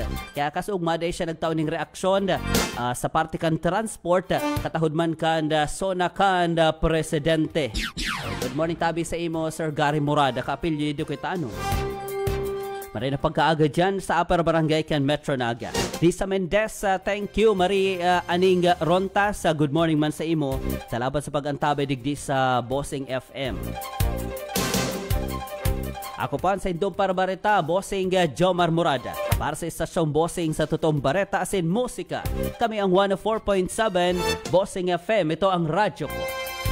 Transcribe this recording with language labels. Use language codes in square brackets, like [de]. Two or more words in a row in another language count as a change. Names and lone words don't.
[bik] Kaya kasugma day siya nagtaon ng reaksyon sa parte kan transport, katahod man kan zona kan presidente. [en] Good morning [bik] tabi sa imo, Sir Gary Morada, kaapelyido ko itano. Maray na pagkaaga dyan sa Upper Barangay kan Metro Naga. [en] Lisa Mendez, thank you. [bik] Marie Aning Ronta, sa [en] good morning [bik] man sa imo. Salamat sa pag-antabay digdi sa Bossing FM. Ako pa sa Indong Barreta, Bossing Jomar Morada. Para sa istasyong Bossing sa Totoong Barreta asin musika. Kami ang 104.7 Bossing FM. [tl] Ito ang radyo ko.